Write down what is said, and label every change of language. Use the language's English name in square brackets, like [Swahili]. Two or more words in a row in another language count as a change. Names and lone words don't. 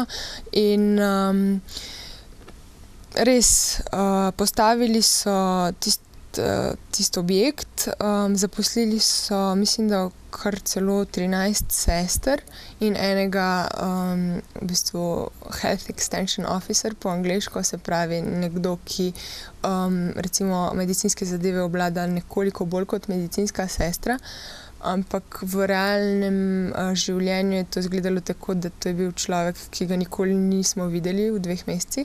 [Slovenian] In res postavili so tisti objekt, zaposlili so, mislim, da kar celo 13 sester in enega v bistvu [English] health extension officer [Slovenian] po angleško, se pravi nekdo, ki recimo medicinske zadeve obvlada nekoliko bolj kot medicinska sestra. Ampak v realnem življenju je to izgledalo tako, da to je bil človek, ki ga nikoli nismo videli v 2 mesecih.